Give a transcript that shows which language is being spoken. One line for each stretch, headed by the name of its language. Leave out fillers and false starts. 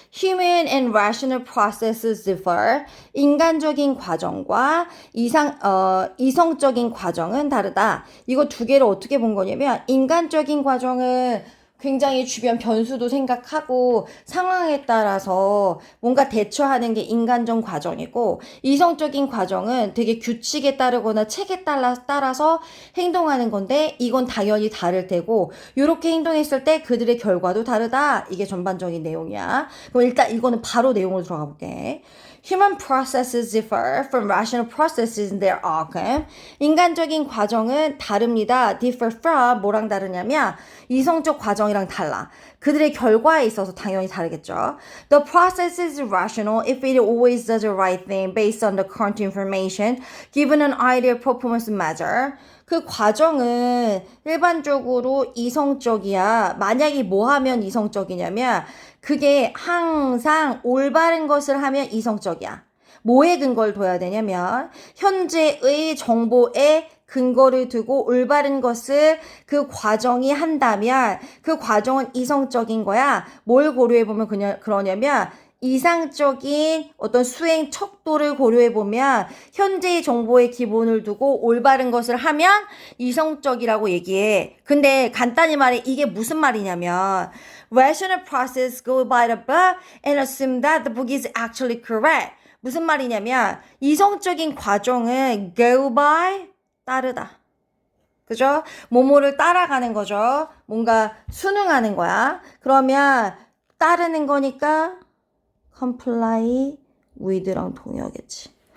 English: Human and rational processes differ.
Korean: 인간적인 과정과 이성적인 과정은 다르다. 이거 두 개를 어떻게 본 거냐면, 인간적인 과정은 굉장히 주변 변수도 생각하고 상황에 따라서 뭔가 대처하는 게 인간적 과정이고, 이성적인 과정은 되게 규칙에 따르거나 책에 따라서 행동하는 건데, 이건 당연히 다를 테고, 이렇게 행동했을 때 그들의 결과도 다르다. 이게 전반적인 내용이야. 그럼 일단 이거는 바로 내용으로 들어가 볼게.
English: Human processes differ from rational processes in their outcome.
Korean: 인간적인 과정은 다릅니다. differ from 뭐랑 다르냐면 이성적 과정이랑 달라. 그들의 결과에 있어서 당연히 다르겠죠.
English: The process is rational if it always does the right thing based on the current information given an ideal performance measure.
Korean: 그 과정은 일반적으로 이성적이야. 만약에 뭐 하면 이성적이냐면 그게 항상 올바른 것을 하면 이성적이야. 뭐에 근거를 둬야 되냐면 현재의 정보에 근거를 두고 올바른 것을 그 과정이 한다면 그 과정은 이성적인 거야. 뭘 고려해보면 그러냐면 이상적인 어떤 수행 척도를 고려해보면 현재의 정보에 기본을 두고 올바른 것을 하면 이성적이라고 얘기해. 근데 간단히 말해 이게 무슨 말이냐면
English: rational process go by the book and assume that the book is actually correct.
Korean: 무슨 말이냐면 이성적인 과정은 go by 따르다. 그죠? 뭐뭐를 따라가는 거죠. 뭔가 순응하는 거야. 그러면 따르는 거니까 comply with랑 동의어겠지.